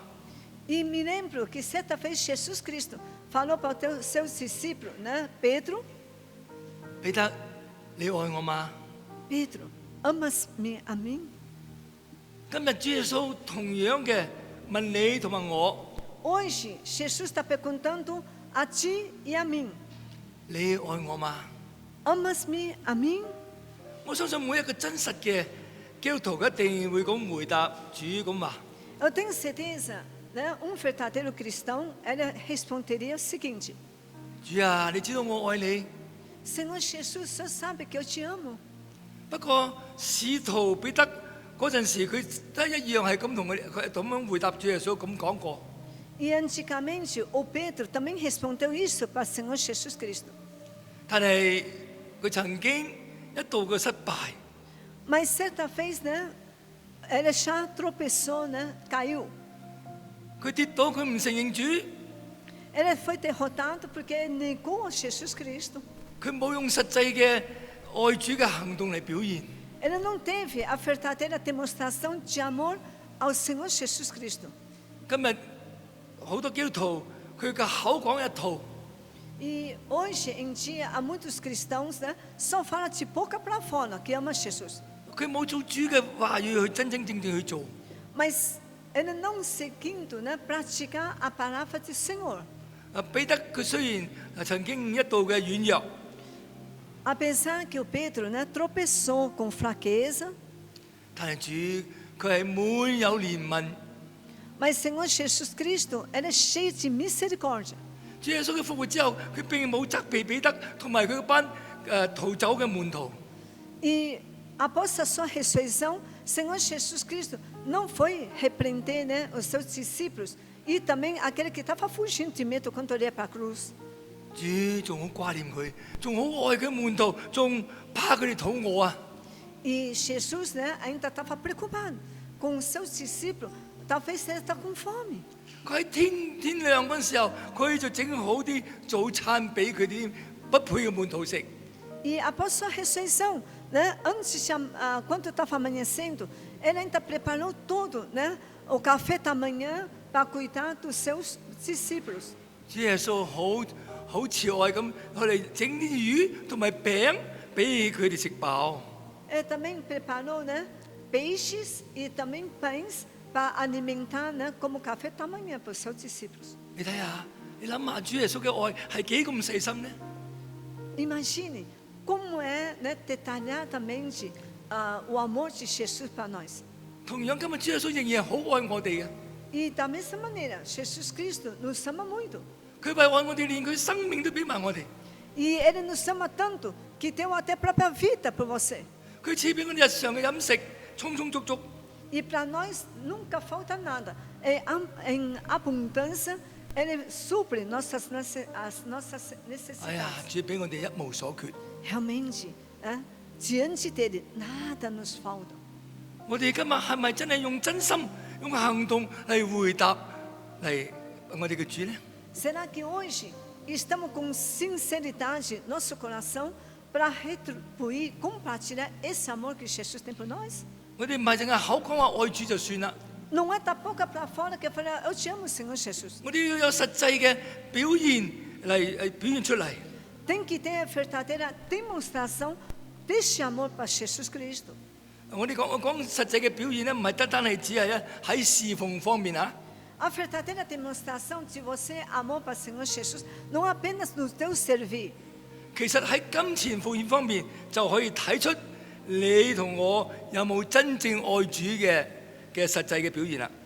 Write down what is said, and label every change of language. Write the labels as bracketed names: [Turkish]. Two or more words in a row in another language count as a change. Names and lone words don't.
[Portuguese] E me lembro que certa vez Jesus Cristo falou para os seus discípulos, né? Pedro, [Cantonese] 彼得，你愛我嗎？ [Portuguese] Pedro, amas-me a mim? [Cantonese] 今日主耶穌同樣嘅問你同埋我： [Portuguese] Hoje, Jesus está perguntando a ti e a mim, [Cantonese] 你愛我嗎？ [Portuguese] amas-me a mim? [Cantonese] 我相信每一個真實嘅基督徒一定會咁回答主咁話： [Portuguese] Eu tenho certeza, né? Verdadeiro cristão, ele responderia o seguinte: [Cantonese] 主啊，你知道我愛你。 [Portuguese] Senhor Jesus, o Senhor sabe que eu te amo. [Cantonese] 不過使徒彼得嗰陣時，佢都一樣係咁同佢咁樣回答主耶穌咁講過。 [Portuguese] E antigamente, o Pedro também respondeu isso para o Senhor Jesus Cristo. [Cantonese] 但係佢曾經一度嘅失敗， [Portuguese] Mas certa vez, né? Ele já tropeçou, né? Caiu. [Cantonese] 佢跌倒，佢唔承認主， [Portuguese] Ele foi derrotado porque ele negou Jesus Cristo. [Cantonese] 佢冇用實際嘅愛主嘅行動嚟表現。 [Portuguese] Ele não teve a verdadeira demonstração de amor ao Senhor Jesus Cristo. [Cantonese] 今日好多基督徒佢嘅口講一套， [Portuguese] E hoje em dia há muitos cristãos, né? Só falam de boca para fora que ama Jesus. [Cantonese] 佢冇做主嘅話語去真真正正去做。 [Portuguese] Mas ele não seguindo, né? Praticar a palavra do Senhor. [Cantonese] 彼得佢雖然曾經一度嘅軟弱， [Portuguese] Apesar que o Pedro, né? Tropeçou com fraqueza, [Cantonese] 但係主佢係滿有憐憫。 [Portuguese] mas Senhor Jesus Cristo, ele é cheio de misericórdia. [Cantonese] 主耶穌嘅復活之後，佢並冇責備彼得同埋佢嗰班逃走嘅門徒。 [Portuguese] E após a sua ressurreição, Senhor Jesus Cristo não foi repreender, né, os seus discípulos e também aquele que estava fugindo de medo quando ele ia para a cruz. [Cantonese] 主仲好掛念佢，仲好愛佢門徒，仲怕佢哋肚餓啊！ [Portuguese] E Jesus, né, ainda estava preocupado com os seus discípulos. Talvez ele está com fome. [Cantonese] 佢喺天亮嗰陣時候，佢就整好啲早餐俾佢啲不配嘅門徒食。 [Portuguese] E após sua ressurreição, né, antes de, quando estava amanhecendo, ele ainda preparou tudo, né, o café da manhã para cuidar dos seus discípulos. [Cantonese] 主耶穌好慈愛咁，佢哋整啲魚同埋餅俾佢哋食飽。 [Portuguese] Ele também preparou, né, peixes e também pães para alimentar, né, como café da manhã para os seus discípulos. [Cantonese] 你睇下，你諗下主耶穌嘅愛係幾咁細心呢？ [Portuguese] Imagine como é, né, detalhadamente o amor de Jesus para nós. [Cantonese] 同樣今日主耶穌仍然係好愛我哋嘅， [Portuguese] E da mesma maneira, Jesus Cristo nos ama muito. [Cantonese] 佢為愛我哋，連佢生命都俾埋我哋。 [Portuguese] E Ele nos ama tanto que deu até a própria vida por você. [Cantonese] 佢賜俾我哋日常嘅飲食，充充足足。 [Portuguese] E para nós nunca falta nada. Em abundância, Ele supre as nossas 哎呀， necessidades. [Cantonese] 主俾我哋一無所缺。 [Portuguese] Realmente, né, diante dele, nada nos falta. [Cantonese] 我哋今日係咪真係用真心、用行動嚟回答嚟我哋嘅主呢？ [Portuguese] Será que hoje estamos com sinceridade nosso coração para retribuir, compartilhar esse amor que Jesus tem por nós? [Cantonese] 我哋唔係淨係口講話愛主就算啦， [Portuguese] Não é da boca para fora que eu falei, eu te amo, Senhor Jesus. [Cantonese] 我哋要有實際嘅表現嚟表現出嚟。 [Portuguese] Tem que ter a verdadeira demonstração deste amor para Jesus Cristo. [Cantonese] 我講實際嘅表現咧，唔係單係只係喺侍奉方面啊。 [Portuguese] A verdadeira demonstração de você amor para o Senhor Jesus não é apenas no teu servir. [Cantonese] 其實喺金錢奉獻方面就可以睇出你同我有冇真正愛主嘅實際嘅表現啦。